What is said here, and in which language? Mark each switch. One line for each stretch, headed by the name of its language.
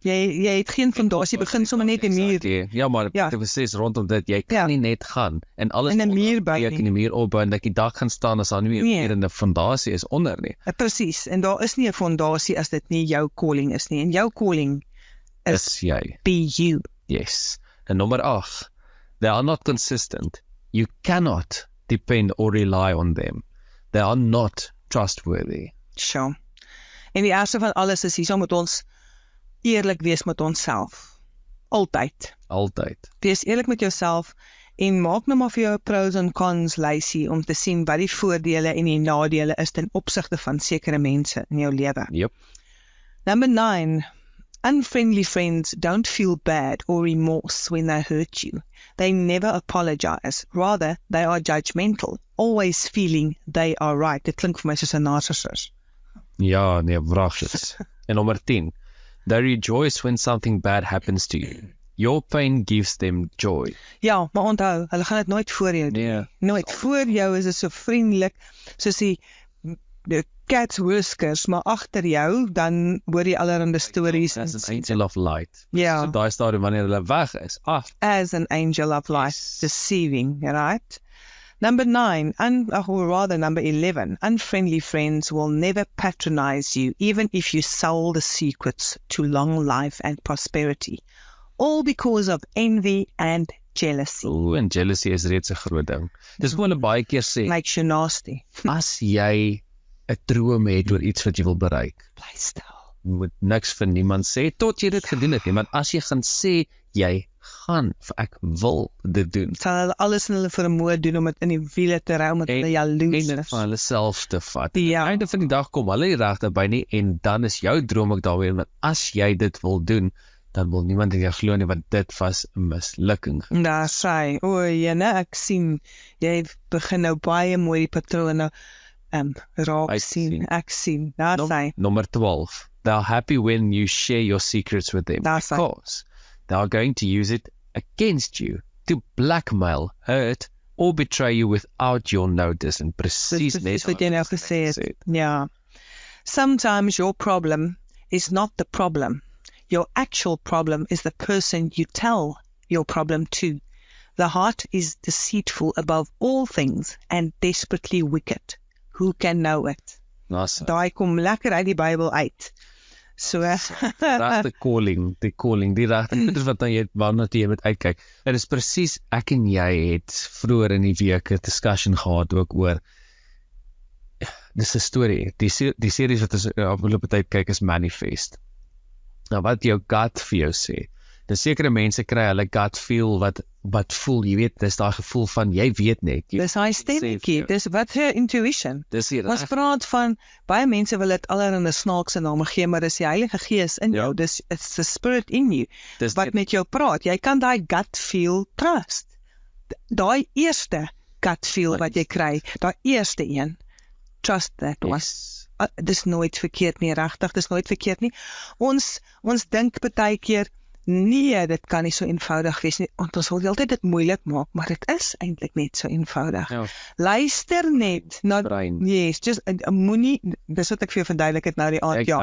Afrikaans: Jy het geen fondasie, begin sommer net die muur. Ja, maar dit is rondom dit, jy kan nie net gaan en alles in 'n muur bou in die muur opbou en dat die dak gaan staan as daar nie meer 'n fondasie is onder nie. Presies, en daar is nie 'n fondasie as dit nie jou calling is nie. En jou calling is jy.
English: Be you.
Afrikaans: Yes. En nommer 8.
English: They are not consistent. You cannot depend or rely on them. They are not trustworthy.
Afrikaans: Sure. En die eerste van alles is, hierso moet ons eerlik wees met onsself. Altyd. Wees eerlik met jouself en maak nou maar vir jou 'n
English: pros and cons
Afrikaans: lysie om te sien wat die voordele en die nadele is ten opsigte van sekere mense in jou lewe.
English: Yep. Number 9. Unfriendly friends don't feel bad or remorse when they hurt you. They never apologize. Rather, they are judgmental, always feeling they are right.
Afrikaans: Dit klink vir my soos 'n narcissus. Ja, nee, wragtig. En nommer 10.
English: They rejoice when something bad happens to you. Your pain gives them joy.
Afrikaans: Ja, maar onthou, hulle gaan dit nooit voor jou doen. Nee. Nooit. Voor jou is dit so vriendelik, soos die
English: cats whiskers,
Afrikaans: maar agter jou, dan hoor jy allerhande stories.
English: As an angel of light.
Afrikaans: Ja. So daai stadium wanneer hulle weg is.
English: As an angel of light, deceiving, right? Number 9, or rather number 11, unfriendly friends will never patronize you, even if you sell the secrets to long life and prosperity. All because of envy and jealousy.
Afrikaans: Ooh, en jealousy is reeds 'n groot ding. Dis wat hulle baie keer sê,
English: Makes you nasty.
Afrikaans: as jy 'n droom het oor iets wat jy wil bereik, Bly stil. jy moet niks vir niemand sê tot jy dit gedoen het nie, want as jy gaan sê jy gaan, of ek wil dit doen, Sal hulle alles in hulle vermoë doen om dit in die wiele te ry, omdat hulle jaloers en is. van hulle self te vat. Ja. Aan die einde van die dag kom hulle nie reg daarby nie, en dan is jou droom ook daarmee, want as jy dit wil doen, dan wil niemand in jou glo nie, want dit was 'n mislukking. Daar sê, jene, ek sien, jy begin nou baie mooi die patrone raak sien, ek sien, daar sê,
English: Number 12. They're happy when you share your secrets with them, That's right. because they are going to use it against you to blackmail, hurt, or betray you without your notice.
Afrikaans: En presies net wat jy nou gesê het. Ja.
English: Sometimes your problem is not the problem. Your actual problem is the person you tell your problem to. The heart is deceitful above all things and desperately wicked. Who can know it? Awesome.
Afrikaans: Daai kom lekker uit die Bybel uit. So, Regte calling, die regte wat jy waarna jy moet uitkyk. Dit is presies, ek en jy het vroeër in die week 'n discussion gehad ook oor, dis 'n storie, die series wat ons afgelope tyd kyk is Manifest. Nou wat jou gut vir jou sê, dis sekere mense kry hulle gut feel wat voel, jy weet, dis daai gevoel van, jy weet net. dis hy stemmetjie, dis wat
English: her intuition.
Afrikaans: Dis hier, Ons praat van, baie mense wil dit allerhande snaakse name gee, maar dis die Heilige Gees in jou, dis
English: it's the spirit in you,
Afrikaans: dis wat met jou praat. Jy kan daai gut feel trust. Daai eerste gut feel wat jy kry, daai eerste een,
English: trust that one.
Afrikaans: Dis nooit verkeerd nie, regtig, dis nooit verkeerd nie. Ons dink baie keer, nee, dit kan nie so eenvoudig wees nie, want ons wil die altyd dit moeilik maak, maar dit is eintlik net so eenvoudig. Ja. Luister net na, Brein.
English: yes, just,
Afrikaans: moenie, dis wat ek vir jou verduidelik het nou die aand, ja.